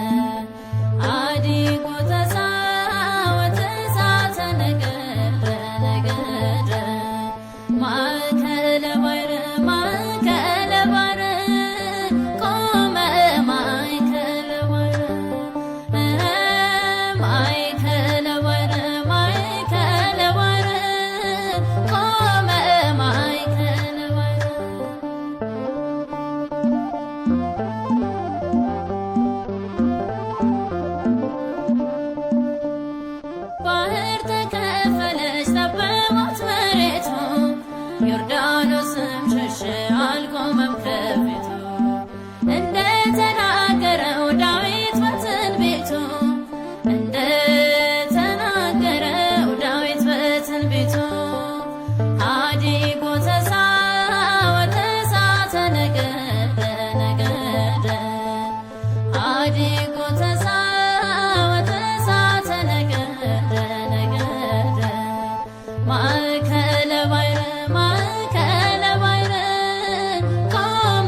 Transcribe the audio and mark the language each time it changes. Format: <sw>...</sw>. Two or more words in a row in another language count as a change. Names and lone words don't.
<gez>ሀዲጎ ተሳወተ እሳተ ነገደ ነገደ ማእከለ ባሕር ማእከለ ባሕር ቆመ ማእከለ ባሕር ማእከለ ባሕር ማእከለ ባሕር ቆመ ማእከለ ባሕር</gez> <am>ባህር ተከፈለች ጠበባት መሬቱ ዮርዳኖስም ሸሸ አልቆመም ከፊቱ እንደተናገረው ዳዊት በትንቢቱ እንደተናገረው ዳዊት በትንቢቱ</am> <gez>ሀዲጎ ተሳወተ እሳተ ነገደ ነገደ ሀዲጎ ተሳወተ እሳተ ነገደ ነገደ ማእከለ ባሕር ማእከለ ባሕር ቆመ</gez>